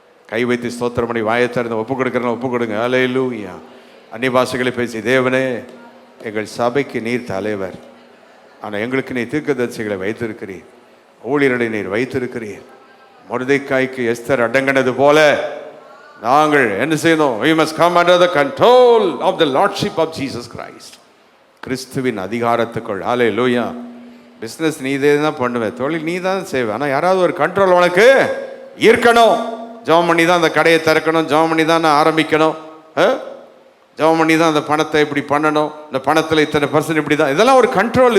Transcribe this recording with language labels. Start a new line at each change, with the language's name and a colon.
Tamil: கை வைத்து ஸ்தோத்திரம் பண்ணி வாயை திறந்து ஒப்பு கொடுக்குறேன், ஒப்பு கொடுங்க. ஹல்லேலூயா. அந்நிய பாஷைகளை பேசி, தேவனே எங்கள் சபைக்கு நீர் தலைவர், ஆனால் எங்களுக்கு நீர் தீர்க்கதரிசிகளை வைத்திருக்கிறீர், ஊழியர்களை நீர் வைத்திருக்கிறீர். மொர்தெக்காய்க்கு எஸ்தர் அடங்கினது போல நாங்கள் என்ன செய்யணும்?
English: We must come under the control of the lordship of Jesus Christ.
Tamil: கிறிஸ்துவின் அதிகாரத்துக்குள். ஹல்லேலூயா. பிஸ்னஸ் நீ தான் பண்ணுவேன், தொழில் நீ தான் செய்வேன், ஆனால் யாராவது ஒரு கண்ட்ரோல் உனக்கு இருக்கணும். ஜெபம் பண்ணி தான் அந்த கடையை திறக்கணும், ஜெபம் பண்ணி தான் ஆரம்பிக்கணும், ஜெபம் பண்ணி தான் அந்த பணத்தை இப்படி பண்ணணும், இந்த பணத்தில் இத்தனை % இப்படி தான். இதெல்லாம் ஒரு கண்ட்ரோல்.